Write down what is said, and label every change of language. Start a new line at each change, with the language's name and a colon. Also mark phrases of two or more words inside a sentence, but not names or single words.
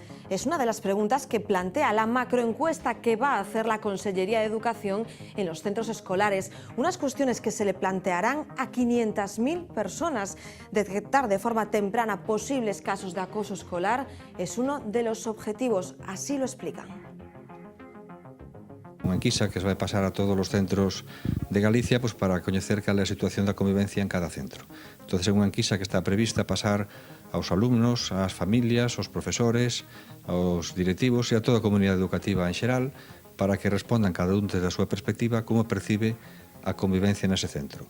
Spanish: Es una de las preguntas que plantea la macroencuesta que va a hacer la Consellería de Educación en los centros escolares. Unas cuestiones que se le plantearán a 500.000 personas. Detectar de forma temprana posibles casos de acoso escolar es uno de los objetivos, así lo explican.
Galician: Unha enquisa que se vai pasar a todos os centros de Galicia pues, para coñecer cal é a situación da convivencia en cada centro. Entón, é unha enquisa que está prevista pasar aos alumnos, ás familias, aos profesores, aos directivos e a toda a comunidade educativa en xeral para que respondan cada un desde a súa perspectiva como percibe a convivencia nese centro.